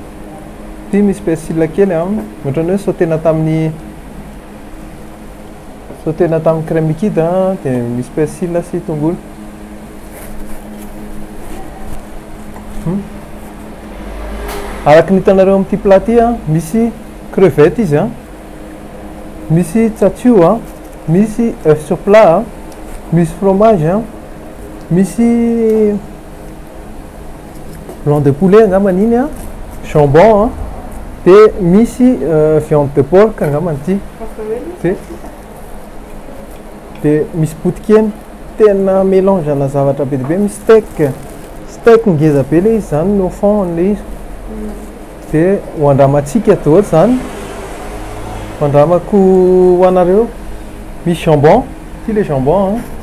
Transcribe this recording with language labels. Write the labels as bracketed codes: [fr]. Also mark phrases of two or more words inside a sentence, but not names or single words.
[mg] dia misy persille kely ohatrany hoe sautena tamin'ny Sauté-na tamin'ny [fr] crème liquide [mg] dia misy persil sy tongolo. Araka ny hitanareo amin'ity plat ty misy crevette izy misy tsatsio misy [fr] œuf sur plat [mg] misy fromage misy [fr] blanc de poulet [mg] angambany iny jambon dia misy [fr] viande de porc [mg] angambany ity dia misy potikena tena mélange ana zavatra be dia be misy steak ngeza be le izy zany no fond le izy dia hoandramantsika daholo zany hoandramako ho anareo misy jambon ty [fr] le jambon